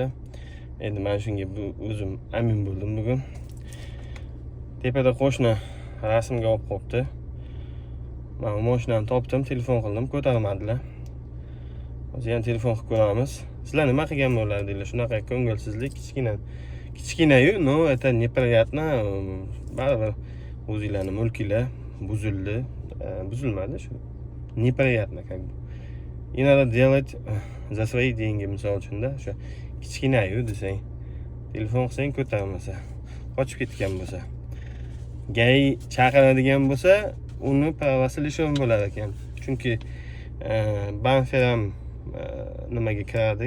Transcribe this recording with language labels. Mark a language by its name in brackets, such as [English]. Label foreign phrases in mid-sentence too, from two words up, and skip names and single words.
[Uzbek] Endi men shunga o'zim amin bo'ldim bugun. Tepada qo'shni rasmga olib qo'yibdi. Men mashinani topdim, telefon qildim, ko'tarmadilar. Hozir ham telefon qilib ko'ramiz. Sizlar nima qilgan bo'lardinglar? Shunaqa ko'ngilsizlik kichkina-yu, [Russian] no, это неприятно. [Uzbek] Baribir o'zinglarning mulkinglar buzildi, buzilmadi shu. [Russian] Неприятно как бы. И надо делать за свои деньги, [Uzbek] misol uchun-da, o'sha kichkina-yu desang, telefon qilsang ko'tarmasa, qochib ketgan bo'lsa, gay chaqiradigan bo'lsa, uni pravasi lishon bo'lar ekan. Chunki banfer ham nimaga kiradi?